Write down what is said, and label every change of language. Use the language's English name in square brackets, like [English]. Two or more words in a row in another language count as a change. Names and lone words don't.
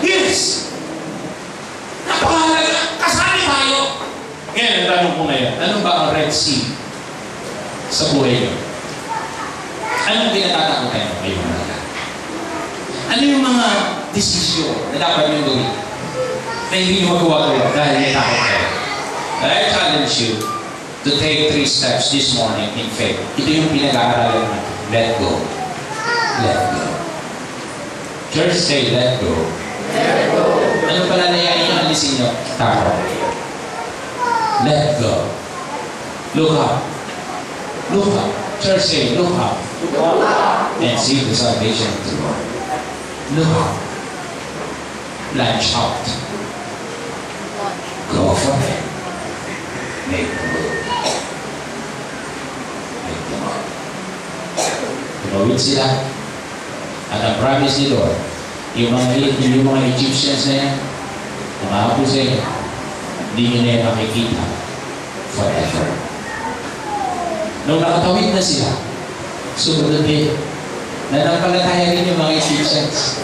[Filipino] Yes! Napakahalaga. Kasali tayo. Ngayon, ang tanong ko ngayon, ano ba ang Red Sea sa buhay niyo? Anong pinatatakutan niyo ngayong mga? Ano yung mga desisyon na dapat niyo gawin na hindi niyo magawa dahil natakot kayo? [English] I challenge you to take 3 steps this morning in faith. [Filipino] Ito yung pinag-aaralan natin. [English] Let go. Let go. Church, say, let go. Let go. [Filipino] Ano pala na yan? Alisin nyo? Takot. [English] Let go. Look up. Look up. Church, say, look up. Look up. And see the salvation of the Lord. Look up. Launch out. Go for it. Make the move. Make the move. [Filipino] Tumawid sila. At ang promise ni Lord, yung mga Egyptians na yan, umahabol sa inyo, hindi nyo na yan makikita forever. Nung nakatawid na sila, sumunod din, nanampalataya rin yung mga Egyptians.